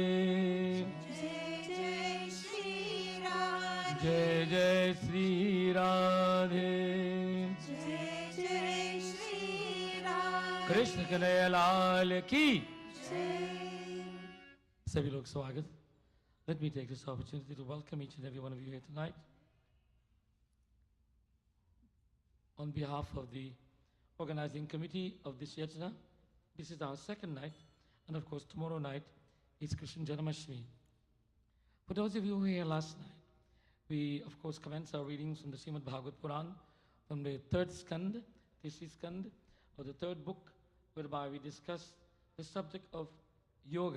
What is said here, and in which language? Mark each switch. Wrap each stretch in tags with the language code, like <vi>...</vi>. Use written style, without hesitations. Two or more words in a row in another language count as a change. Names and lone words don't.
<hi>जय जय श्री राधे जय जय श्री राधे जय जय श्री राधे कृष्ण कन्हैया लाल की जय सभी लोग स्वागत</hi> <en>Let me take this opportunity to welcome each and every one of you here tonight. On behalf of the organizing committee of this yajna, this is our second night, and of course tomorrow night is Krishna Janmashtami. For those of you who were here last night, We, of course, commence our readings from the Srimad Bhagwat Puran, from the third skand, Tishri skand, or the third book, whereby we discuss the subject of yoga.</en>